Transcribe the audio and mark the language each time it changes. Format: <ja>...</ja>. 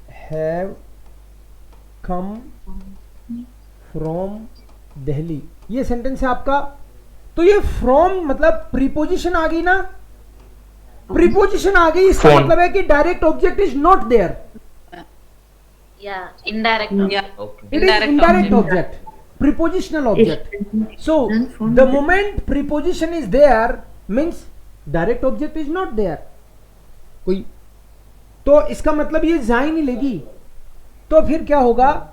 <en>have come from</en> <hi>Delhi, ये sentence है आपका। तो ये फ्रॉम मतलब प्रीपोजिशन आ गई ना, प्रीपोजिशन आ गई, इसका मतलब है कि</hi> <en>Direct object is not there, Yeah. Indirect. Yeah. Okay. it is indirect object, prepositional object. So the moment preposition is there means direct object is not there.</en> <hi>कोई तो इसका मतलब ये जाइन ही लेगी, तो फिर क्या होगा?</hi>